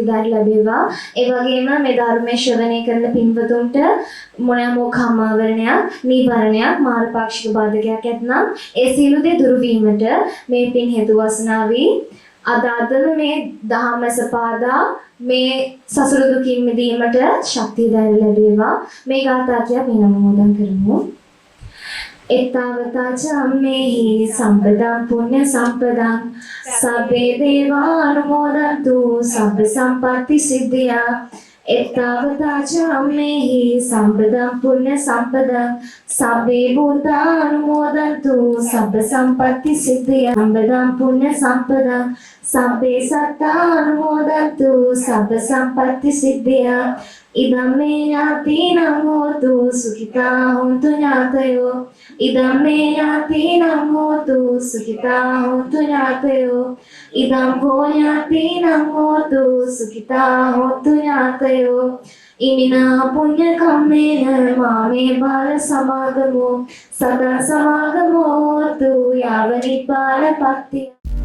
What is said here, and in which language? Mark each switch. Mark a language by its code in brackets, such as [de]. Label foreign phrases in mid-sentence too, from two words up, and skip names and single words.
[si] ධෛර්ය ලැබේවා ඒ වගේම මේ ධර්මයේ ශ්‍රවණය කරන පින්වතුන්ට මොනෑම කම්මාවරණයක් නීවරණයක් මාර්ගපාක්ෂික බාධකයක් ඇතනම් ඒ සියලු දේ දුරු වීමට මේ පින් හේතු වාසනා වී අදාතම මේ දහමස පාදා මේ සසර දුකින් මිදීමට ශක්තිය ධෛර්ය ලැබේවා මේ ගාථා කියා පින් අනුමෝදන් කරමු [pi] එතාවතා චම්මේහි සම්පදං පුඤ්ඤ සම්පදං සබ්බේ දේවා අනුමෝදන්තු සබ්බ සම්පatti සිද්ධියා එතාවතා චම්මේහි සම්පදං පුඤ්ඤ සම්පදං සබ්බේ භූතා අනුමෝදන්තු සබ්බ සම්පatti සිද්ධියා සම්පදං පුඤ්ඤ සම්පදං සබ්බේ සත්තා අනුමෝදන්තු සබ්බ සම්පatti සිද්ධියා ඉදම්මේ ඥාතිනං හෝතු සුඛිතා හොන්තු ඥාතයෝ ඉදම්මේ ඥාතිනං හෝතු සුඛිතා හොන්තු ඥාතයෝ ඉදම් භෝ ඥාතිනං හෝතු සුඛිතා හොන්තු ඥාතයෝ ඉමිනා පුඤ්ඤ කම්මේන මාමේ බාල සමාගමෝ සදා සමාගමෝ හෝතු යාව නිපාන පත්තිය